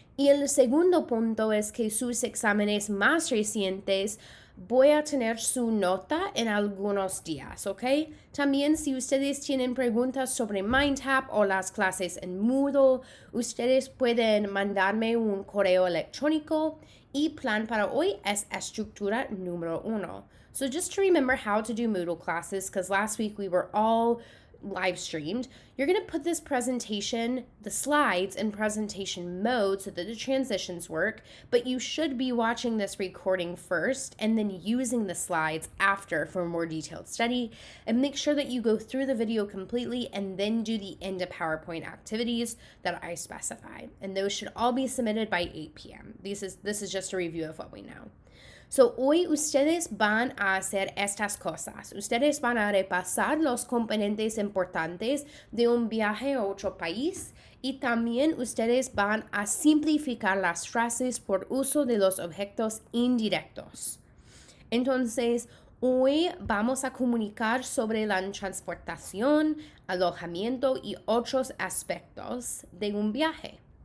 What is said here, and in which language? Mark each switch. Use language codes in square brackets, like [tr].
[es] Y el segundo punto es que sus exámenes más recientes voy a tener su nota en algunos días, ¿ok? También si ustedes tienen preguntas sobre MindTap o las clases en Moodle, ustedes pueden mandarme un correo electrónico y plan para hoy es estructura número 1. [en] So just to remember how to do Moodle classes, because last week we were all live streamed, you're going to put this presentation, the slides, in presentation mode so that the transitions work, but you should be watching this recording first and then using the slides after for more detailed study. And make sure that you go through the video completely and then do the end of PowerPoint activities that I specify. And those should all be submitted by 8 p.m. This is just a review of what we know. [es] So, hoy ustedes van a hacer estas cosas. Ustedes van a repasar los componentes importantes de un viaje a otro país y también ustedes van a simplificar las frases por uso de los objetos indirectos. Entonces, hoy vamos a comunicar sobre la transportación, alojamiento y otros aspectos de un viaje.